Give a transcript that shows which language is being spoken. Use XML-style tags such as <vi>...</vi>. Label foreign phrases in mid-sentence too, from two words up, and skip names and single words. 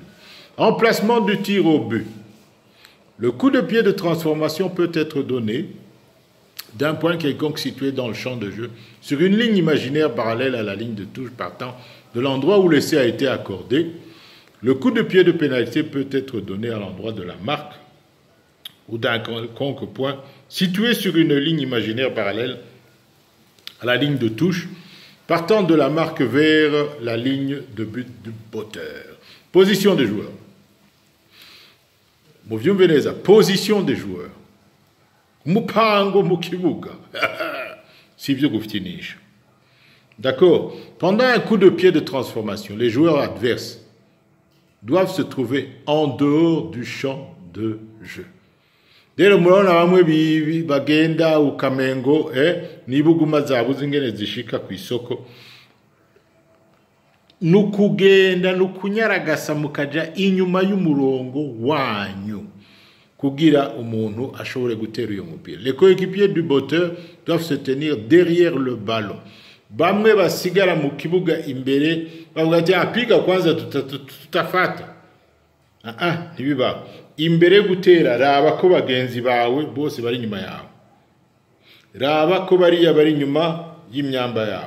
<fr>Emplacement du tir au but. Le coup de pied de transformation peut être donné d'un point quelconque situé dans le champ de jeu sur une ligne imaginaire parallèle à la ligne de touche partant de l'endroit où l'essai a été accordé. Le coup de pied de pénalité peut être donné à l'endroit de la marque ou d'un quelconque point situé sur une ligne imaginaire parallèle à la ligne de touche partant de la marque vers la ligne de but du botteur. Position des joueurs.</fr> <rn>Muvyumveneza,</rn> <fr>position des joueurs.</fr> <rn>Mupango mu kibuga. Sivyo gufitinisha.</rn> <fr>D'accord? Pendant un coup de pied de transformation, les joueurs adverses doivent se trouver en dehors du champ de jeu.</fr> <rn>Rero murabona bamwe bagenda ukamengo nibuguma zabuze ingene zishika ku isoko nukugenda nukunyaragasa mukaja inyuma y'umurongo wanyu kugira umuntu ashobore gutera uyo mupira.</rn> <fr>Les coéquipiers du botteur doivent se tenir derrière le ballon.</fr> <rn>Bamwe basigara mu kibuga imbere bavuga ati</rn> <sw>apiga kwanza tutafata.</sw> <rn>Ntibiba. Imbere gutera raba ko bagenzi bawe bose bari nyuma yawe. Raba ko bari nyuma y'imyamba yawe.</rn>